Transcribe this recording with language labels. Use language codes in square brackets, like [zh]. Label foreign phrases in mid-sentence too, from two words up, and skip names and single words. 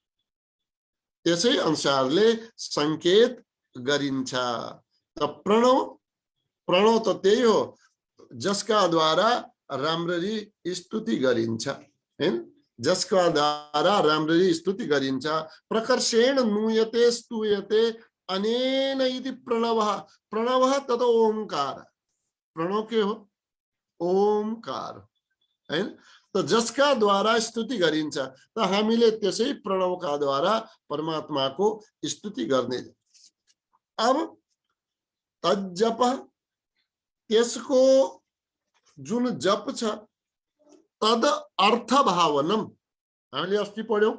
[ne] त्यसै अनुसारले संकेत गरिन्छ। त प्रणव, प्रणव त त्यही हो जसका द्वारा राम्ररी स्तुति गरिन्छ, हैन? जसका द्वारा राम्ररी स्तुति गरिन्छ। [sa] प्रकर्षेण नूयते स्तूयते अनेन इति प्रणवः। प्रणवः तद ओंकार। [ne] प्रणव के हो? ओंकार, हैन? तो जसका द्वारा स्तुति गरिन्छ, त हामीले त्यसै प्रणवका द्वारा परमात्माको स्तुति गर्ने। अब तज्जप, त्यसको जुन जप छ, [sa] तद अर्थ भावनम, [ne] हामीले अस्ति पढ्यौं।